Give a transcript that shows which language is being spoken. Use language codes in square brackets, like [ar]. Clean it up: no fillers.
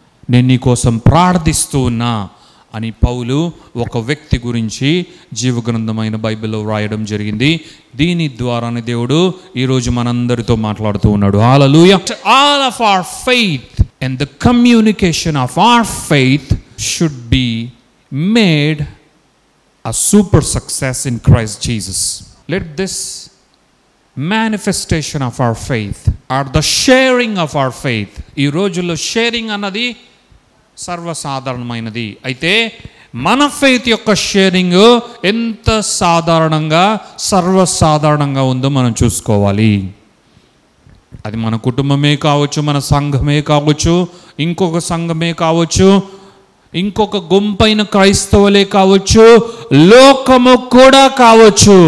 [te] నేను నీ కోసం ప్రార్థిస్తూ ఉన్నా అని పౌలు ఒక వ్యక్తి గురించి జీవగ్రంథమైన బైబిల్లో వ్రాయడం జరిగింది. దీని ద్వారానే దేవుడు ఈరోజు మనందరితో మాట్లాడుతూ ఉన్నాడు. హల్లెలూయా. [en] All of our faith and the communication of our faith should be made a super success in Christ Jesus. Let this manifestation of our faith or the sharing of our faith, [te] ఈ రోజుల్లో sharing అన్నది సర్వసాధారణమైనది. అయితే మన faith యొక్క sharing ఎంత సాధారణంగా, సర్వసాధారణంగా ఉందో మనం చూసుకోవాలి. అది మన కుటుంబమే కావచ్చు, మన సంఘమే కావచ్చు, ఇంకొక సంఘమే కావచ్చు, ఇంకొక గుంపైన క్రైస్తవులే కావచ్చు, లోకము కూడా కావచ్చు.